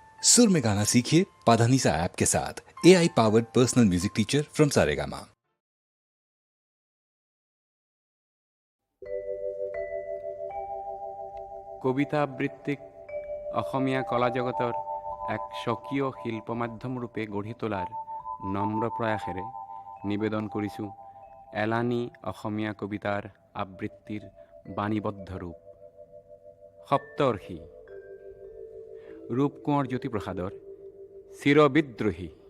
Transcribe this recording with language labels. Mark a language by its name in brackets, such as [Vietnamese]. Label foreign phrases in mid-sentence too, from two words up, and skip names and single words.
[Hindi] सुर में गाना सीखिए पाधानीसा ऐप के साथ। [English] AI powered personal music teacher from [Hindi] सारेगामा। [Assamese] কবিতা আবৃত্তিক অসমীয়া কলা জগতৰ এক স্বকীয় শিল্প মাধ্যম ৰূপে গঢ়ি তোলাৰ নম্ৰ প্ৰয়াসেৰে নিবেদন কৰিছোঁ এলানি অসমীয়া কবিতাৰ আবৃত্তিৰ বাণীবদ্ধ ৰূপ সপ্তৰ্ষি ৰূপ কোঁৱৰ জ্যোতিপ্ৰসাদৰ চিৰবিদ্ৰোহী।